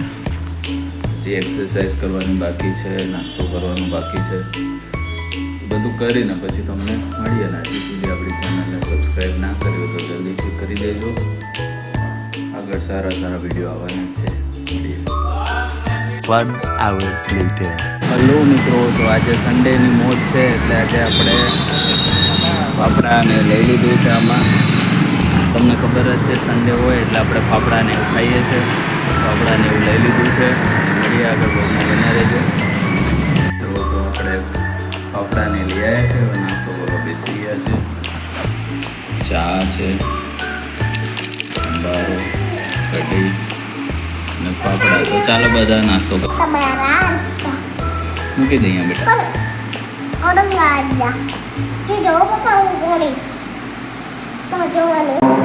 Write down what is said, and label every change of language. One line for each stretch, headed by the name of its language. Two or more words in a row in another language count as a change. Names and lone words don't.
Gujarati: જે એક્સરસાઇઝ કરવાની બાકી છે, નાસ્તો કરવાનું બાકી છે, બધું કરીને પછી તમને મળીએ. ને હજી સુધી આપણી ચેનલને સબસ્ક્રાઈબ ના કરી હોય તો જલ્દીથી કરી દેજો. આગળ સારા સારા વિડીયો આવવાના જ છે. મળીએ.
English: 1 hour later.
Gujarati: હલો મિત્રો, તો આજે સન્ડેની મોજ છે એટલે આજે આપણે ફાફડાને લઈ લીધું છે. આમાં તમને ખબર જ છે સન્ડે હોય એટલે આપણે ફાફડાને એવું ખાઈએ છીએ. ફાફડાને એવું લઈ લીધું છે. મળીએ આગળ બ્લોગમાં બન્યા રહેજો. તો આપણે ફાફડાને લઈ આવ્યા છે. હવે નાસ્તો કરવા બેસી ગયા છે. ચા છે, સંભારો, કઢી અને ફાફડા. તો ચાલો બધા નાસ્તો મૂકી દઈએ બેટા.
Indonesian: orang nggak ada. Dia jawab apa nih? Kita jawaban.